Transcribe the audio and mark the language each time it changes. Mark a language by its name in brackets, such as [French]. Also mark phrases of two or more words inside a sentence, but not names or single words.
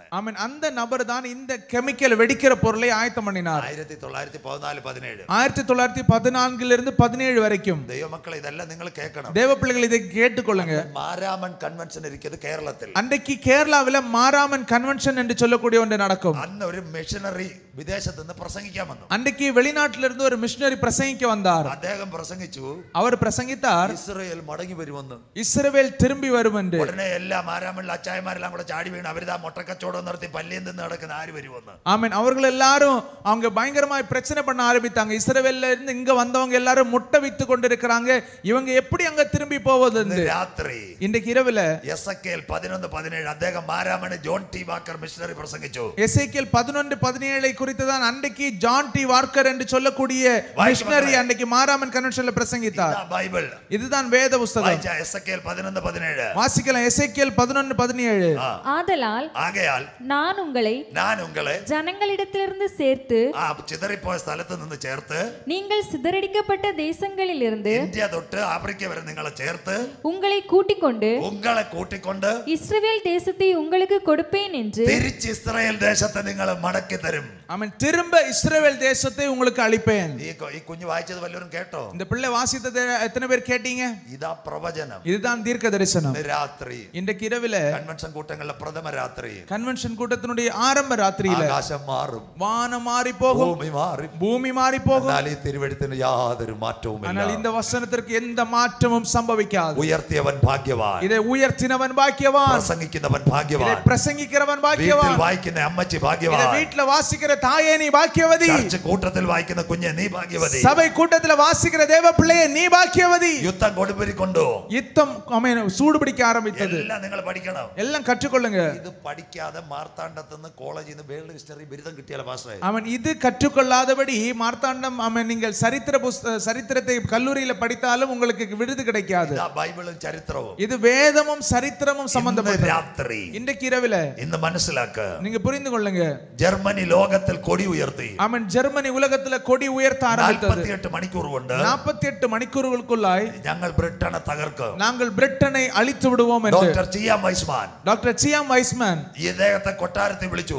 [Tamil] ஆமென். அந்த நபர் தான் இந்த கெமிக்கல் வெடிக்கிற பொருளை ஆயத்தம் பண்ணினார். 1914-17 1914 இருந்து 17 வரைக்கும். [Malayalam] ദൈവമക്കളെ, ഇതെല്ലാം നിങ്ങൾ കേൾക്കണം. [Tamil] தேவ பிள்ளைகள் இதை கேட்டுக்கொள்ளுங்க. [Malayalam] മാരാമൻ കൺവെൻഷൻ ഇരിക്കുന്നത് കേരളത്തിൽ. [Tamil] அன்றைக்கு கேரளாவில் மாராமன் கன்வென்ஷன் என்று சொல்லக்கூடிய ஒன்று நடக்கும். [Malayalam] അന്ന് ഒരു മിഷനറി വിദേശത്ത് നിന്ന് പ്രസംഗിക്കാൻ വന്നു. [Tamil] அன்றைக்கு வெளிநாட்டிலிருந்து ஒரு மிஷனரி பிரசங்கிக்க வந்தார். [Malayalam] അദ്ദേഹം പ്രസംഗിച്ചു. [Tamil] அவர் பிரசங்கித்தார், [Malayalam] ഇസ്രായേൽ മടങ്ങി വരുമെന്ന്. [Tamil] இஸ்ரவேல் திரும்பி வரும் என்று. [Malayalam] ഉടനെ എല്ലാ മാരാമണിലെ അച്ചായമാരെല്ലാം കൂടെ ചാടി വീണ് അവരിതാ മുട്ടക്കച്ചവടം നടത്തി പല്ലിയിൽ നിന്ന് നടക്കുന്ന ആര് വരുമെന്ന്. [Tamil] ஆமென். அவர்கள் எல்லாரும் அவங்க பயங்கரமாய் பிரச்சனை பண்ண ஆரம்பித்தாங்க. இஸ்ரவேல்ல இருந்து இங்க வந்தவங்க எல்லாரும் முட்டை வித்து கொண்டிருக்கிறாங்க, இவங்க எப்படி அங்க திரும்பி போவது என்று. [Malayalam] രാത്രി [Tamil] இன்றைக்கு இரவுல [Malayalam] എസെക്കിയേൽ 11-17 അദ്ദേഹം മാരാമണി ജോൺ ടി വാക്കർ മിഷനറി പ്രസംഗിച്ചു. [Tamil] எசேக்கியேல் 11-17 குறித்து தான் அன்றைக்கு ஜான் டி வாக்கர் என்று சொல்லக்கூடிய மிஷனரி அன்றைக்கு மாராமன் கன்வென்ஷன்ல பிரசங்கித்தார். [Malayalam] ബൈബിൾ, [Tamil] இதுதான் வேத புத்தகம். [Malayalam] എസെക്കിയേൽ 11-17 [Tamil] வாசிக்கலாம். எசேக்கியேல் 11-17. ஆகையால் நான் உங்களை ஜனங்களிடத்திலிருந்து சேர்த்து [Malayalam] ചിതറിപ്പോയ സ്ഥലത്ത് നിന്ന് ചേർത്ത് [Tamil] நீங்கள் சிதறடிக்கப்பட்ட தேசங்களிலிருந்து [Malayalam] ഇന്ത്യ തൊട്ട് ആഫ്രിക്ക വരെ നിങ്ങളെ ചേർത്ത് [Tamil] உங்களை கூட்டிக்கொண்டு இஸ்ரவேல் தேசத்தை உங்களுக்கு கொடுப்பேன் என்று [Malayalam] തിരിച്ച് ഇസ്രായേൽ ദേശത്തെ നിങ്ങൾ മടക്കി തരും. [Tamil] ஆமென். திரும்ப இஸ்ரவேல் தேசத்தை உங்களுக்கு அளிப்பேன். [Malayalam] ഈ കുഞ്ഞു വായിച്ചത് വല്ലവരും കേട്ടോ? [Tamil] இந்த பிள்ளை வாசித்ததை எத்தனை பேர் கேட்டீங்க? [Malayalam] ഇതാ പ്രവചനം. [Tamil] இதுதான் தீர்க்க தரிசனம். [Malayalam] രാത്രി [Tamil] இன்றைக்கு இரவில [Malayalam] കൺവെൻഷൻ കൂട്ടങ്ങളുടെ പ്രഥമ രാത്രി, [Tamil] கன்வென்ஷன் கூட்டத்தினுடைய ஆரம்ப ராத்திரியில [Malayalam] ആകാശം മാറും, [Tamil] வானம் மாறி போகும், பூமி மாறி போகும். [Malayalam] എന്നാൽ ഈ തിരുവെഴുത്തിന് യാതൊരു മാറ്റവും [Tamil] ஆனால் இந்த வசனத்திற்கு எந்த மாற்றமும் சம்பவிக்காது. [Malayalam] ഉയർത്തിയവൻ ഭാഗ്യവാൻ, [Tamil] இதை உயர்த்தினவன் பாக்கியவான், [Malayalam] പ്രസംഗിക്കുന്നവൻ ഭാഗ്യവാൻ, [Tamil] இதை பிரசங்கிக்கிறவன் பாக்கியவான், [Malayalam] വീട്ടിൽ വായിക്കുന്ന അമ്മച്ചി [Tamil] இதை [Malayalam] ഭാഗ്യവാൻ, [Tamil] வீட்ல வாசிக்கிற தாயே நீ பாக்கியவதி, [Malayalam] ചർച്ച് കൂട്ടത്തിൽ വായിക്കുന്ന കുഞ്ഞ് നീ ഭാഗ്യവതി, [Tamil] சபை கூட்டத்துல வாசிக்கிற தேவ பிள்ளையே நீ பாக்கியவதி. [Malayalam] യുദ്ധം കൊടുപ്പിരിക്കൊണ്ടു [Tamil] யுத்தம் சூடு பிடிக்க ஆரம்பித்தது. [Malayalam] എല്ലാം നിങ്ങൾ പഠിക്കണം, [Tamil] எல்லாம் கற்றுக்கொள்ளுங்க. [Malayalam] ഇത് പഠിക്കാതെ മാർത്താണ്ഡത്തുനിന്ന് കോളേജിൽ നിന്ന് [English] world history [Malayalam] ബിരുദം കിട്ടിയാൽ പാസ്സായി. [Tamil] அவன் இது கற்றுக்கொள்ளாதபடி மார்த்தாண்டம் நீங்கள் சரித்திரத்தை கல்லூரியில படித்தாலும் உங்களுக்கு விருது கிடைக்காது. [Malayalam] ബൈബിളും ചരിത്രവും [Tamil] இது வேதமும் சரித்திரமும் சம்பந்தப்பட்டது. [Malayalam] രാത്രി [Tamil] இன்றைக்கு இரவில [Malayalam] ഇന്ന് മനസ്സിലാക്ക, [Tamil] நீங்க புரிந்து கொள்ளுங்க. [Malayalam] ജർമ്മനി ലോകത്തിൽ കൊടി ഉയർത്തി. [Tamil] அவன் ஜெர்மனி உலகத்துல கொடி உயர்த்த ஆரம்பித்தது. [Malayalam] 48 മണിക്കൂർ കൊണ്ട് [Tamil] 48 மணிக்கூறுகளுக்குள்ளாய் [Malayalam] ഞങ്ങൾ ബ്രിട്ടനെ തകർക്കും, [Tamil] நாங்கள் பிரிட்டனை அழித்து விடுவோம் என்று [Malayalam] ഡോക്ടർ ചിയാം വൈസ്മാൻ [Tamil] டாக்டர் சியாம் வைஸ்மேன் [Malayalam] ഇദ്ദേഹത്തെ കൊട്ടാരത്തിൽ വിളിച്ചു.